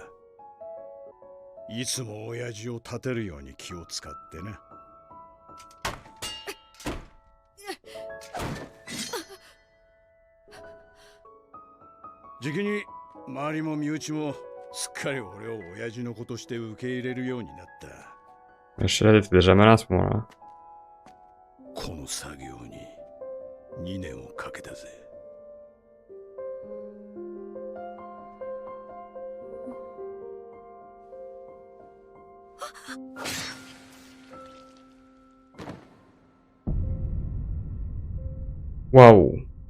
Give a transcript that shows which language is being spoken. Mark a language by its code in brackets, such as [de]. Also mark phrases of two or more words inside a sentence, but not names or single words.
[ja] いつも親父を立てるように気を使ってな。じきに周りも身内もすっかり俺を親父の子として受け入れるようになった。 [fr] Sheila était déjà malin à ce moment-là. [ja] この作業に2年をかけたぜ。 Waouh.